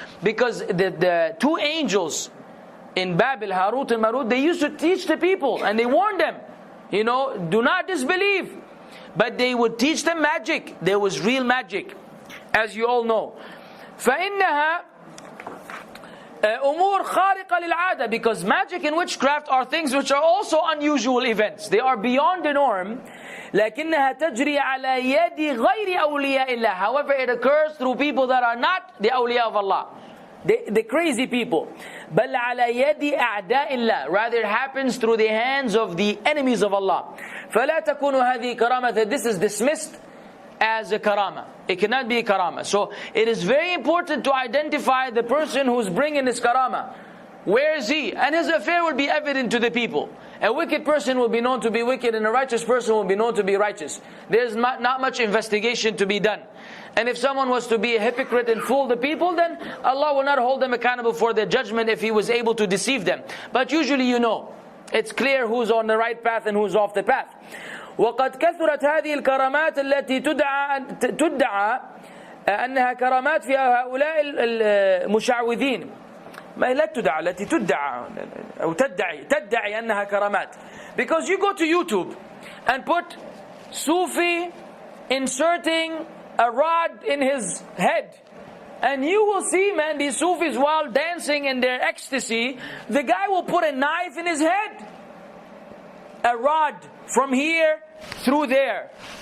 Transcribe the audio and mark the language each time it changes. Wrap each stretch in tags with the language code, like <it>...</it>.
<en>Because the two angels in Babel, Harut and Marut, they used to teach the people, and they warned them, you know, do not disbelieve. But they would teach them magic. There was real magic, as you all know.</en> <ar>فَإِنَّهَا أمور خارقة للعادة,</ar> <en>because magic and witchcraft are things which are also unusual events. They are beyond the norm.</en> <ar>لكنها تجري على يد غير أولياء الله.</ar> <en>However, it occurs through people that are not the awliya of Allah, the crazy people.</en> <ar>بل على يد أعداء الله.</ar> <en>Rather, it happens through the hands of the enemies of Allah.</en> <ar>فلا تكون هذه كرامة.</ar> <en>This is dismissed as a karama. It cannot be a karama. So it is very important to identify the person who's bringing this karama. Where is he? And his affair will be evident to the people. A wicked person will be known to be wicked, and a righteous person will be known to be righteous. There's not much investigation to be done. And if someone was to be a hypocrite and fool the people, then Allah will not hold them accountable for their judgment if He was able to deceive them. But usually you know, it's clear who's on the right path and who's off the path.</en> <ar>وقد كثرت هذه الكرامات التي تدعى أنها كرامات في هؤلاء المشعوذين. ما لا تدعى التي تدعى أو تدعي أنها كرامات.</ar> <en>Because you go to YouTube and put Sufi inserting a rod in his head, and you will see, man, these Sufis while dancing in their ecstasy, the guy will put a knife in his head, a rod from here through there.</en>